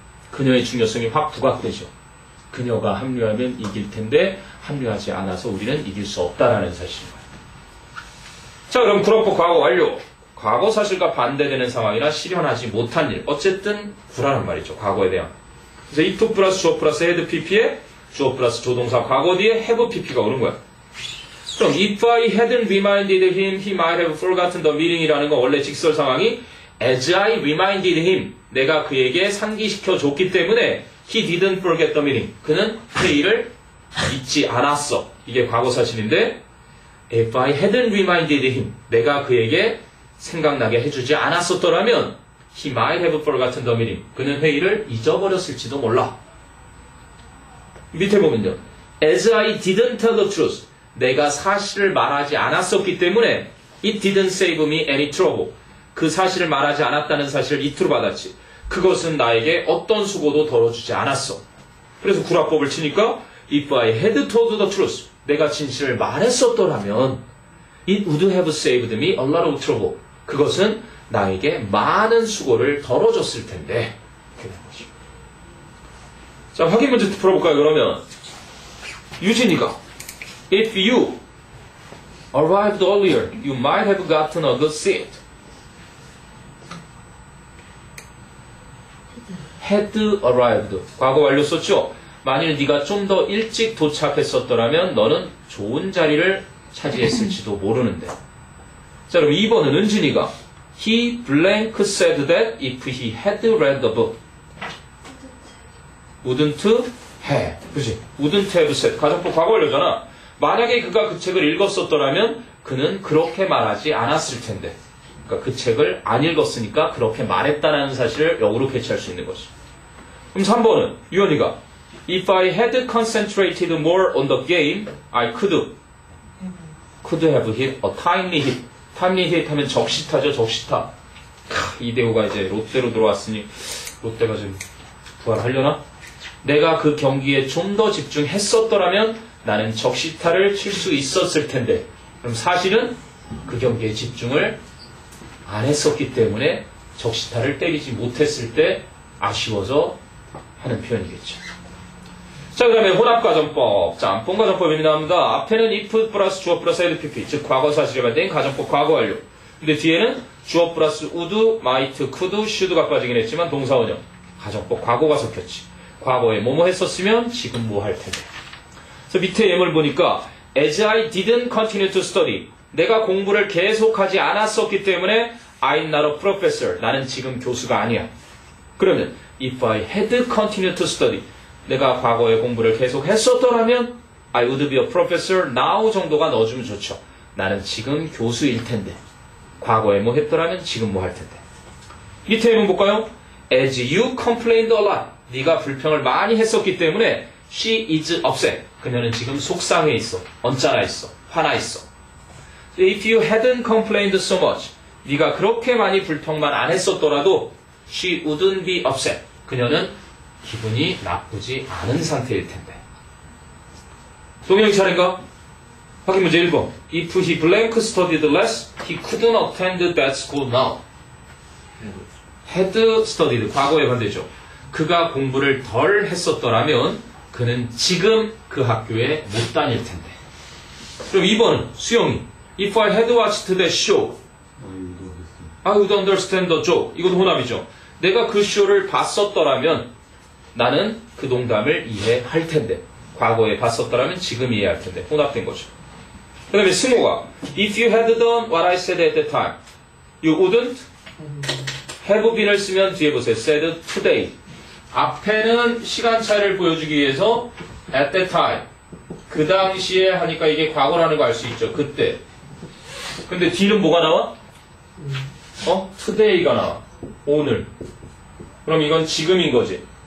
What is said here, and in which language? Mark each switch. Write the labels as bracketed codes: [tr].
[ko] 그녀의 중요성이 확 부각되죠. 그녀가 합류하면 이길 텐데 합류하지 않아서 우리는 이길 수 없다라는 사실인 거야. 자, 그럼 구라법 과거 완료. 과거 사실과 반대되는 상황이나 실현하지 못한 일. 어쨌든 구라란 말이죠. 과거에 대한. 그래서 if 플러스 주어 플러스 had pp에 주어 플러스 조동사 과거 뒤에 have pp가 오는 거야. [en] 그럼 if I hadn't reminded him, he might have forgotten the meaning이라는 건 [ko] 원래 직설 상황이 [en] as I reminded him, [ko] 내가 그에게 상기시켜 줬기 때문에 [en] he didn't forget the meeting. [ko] 그는 회의를 잊지 않았어. 이게 과거 사실인데 [en] if I hadn't reminded him, [ko] 내가 그에게 생각나게 해주지 않았었더라면 [en] he might have forgotten the meeting. [ko] 그는 회의를 잊어버렸을지도 몰라. 밑에 보면요. [en] as I didn't tell the truth, [ko] 내가 사실을 말하지 않았었기 때문에 [en] it didn't save me any trouble. [ko] 그 사실을 말하지 않았다는 사실을 이투로 받았지. 그것은 나에게 어떤 수고도 덜어주지 않았어. 그래서 구라법을 치니까 [en] if I had told the truth, [ko] 내가 진실을 말했었더라면 [en] it would have saved me a lot of trouble. [ko] 그것은 나에게 많은 수고를 덜어줬을 텐데. 그런 거지. 자, 확인 문제 풀어볼까요? 그러면 유진이가 [en] if you arrived earlier, you might have gotten a good seat. [ko] had arrived. 과거 완료 썼죠? 만일 네가 좀 더 일찍 도착했었더라면 너는 좋은 자리를 차지했을지도 모르는데. 자, 그럼 2번은 은진이가 [en] he blank said that if he had read the book. [ko] wouldn't have. 그치? wouldn't have said. 가정법 과거 완료잖아. 만약에 그가 그 책을 읽었었더라면 그는 그렇게 말하지 않았을 텐데. 그러니까 그 책을 안 읽었으니까 그렇게 말했다는 사실을 역으로 캐치할 수 있는 거지. 그럼 3번은 유연이가 [en] if I had concentrated more on the game, I could have hit a timely hit. [ko] timely hit 하면 적시타죠, 적시타. 이대호가 이제 롯데로 들어왔으니 롯데가 지금 부활하려나? 내가 그 경기에 좀 더 집중했었더라면 나는 적시타를 칠 수 있었을 텐데. 그럼 사실은 그 경기에 집중을 안 했었기 때문에 적시타를 때리지 못했을 때 아쉬워서 하는 표현이겠죠. 자, 그 다음에 혼합가정법. 짬뽕 가정법이 나옵니다. 앞에는 if 플러스 주어 플러스 had pp, 즉 과거 사실에 관된 가정법 과거 완료. 근데 뒤에는 주어 플러스 would, might, could, should가 빠지긴 했지만 동사 원형. 가정법 과거가 섞였지. 과거에 뭐뭐 했었으면 지금 뭐 할 텐데. 그래서 밑에 예문을 보니까 [en] as I didn't continue to study, [ko] 내가 공부를 계속하지 않았었기 때문에 [en] I'm not a professor, [ko] 나는 지금 교수가 아니야. [en] 그러면 if I had continued to study, [ko] 내가 과거에 공부를 계속 했었더라면 [en] I would be a professor now [ko] 정도가 넣어주면 좋죠. 나는 지금 교수일 텐데. 과거에 뭐 했더라면 지금 뭐 할 텐데. 밑에 예문 볼까요? [en] As you complained a lot, [ko] 네가 불평을 많이 했었기 때문에 [en] she is upset, [ko] 그녀는 지금 속상해 있어, 언짢아 있어, 화나 있어. [en] If you hadn't complained so much, [ko] 네가 그렇게 많이 불평만 안 했었더라도 [en] she wouldn't be upset, [ko] 그녀는 기분이 나쁘지 않은 상태일 텐데. 동영이 차례인가? 확인 문제 1번. [en] If he blank studied less, he couldn't attend that school now. [ko] had studied, 과거의 반대죠. 그가 공부를 덜 했었더라면 그는 지금 그 학교에 못 다닐 텐데. 그럼 2번은 수영이 [en] If I had watched that show, I would understand the joke. [ko] 이것도 혼합이죠. 내가 그 쇼를 봤었더라면 나는 그 농담을 이해할 텐데. 과거에 봤었더라면 지금 이해할 텐데. 혼합된 거죠. 그 다음에 승호가 [en] If you had done what I said at the time, you wouldn't have been을 [ko] 쓰면 뒤에 보세요. [en] said today. [ko] 앞에는 시간 차이를 보여주기 위해서 at that time, 그 당시에 하니까 이게 과거라는 거 알 수 있죠. 그때. 근데 뒤는 뭐가 나와? today가 나와. 오늘. 그럼 이건 지금인 거지.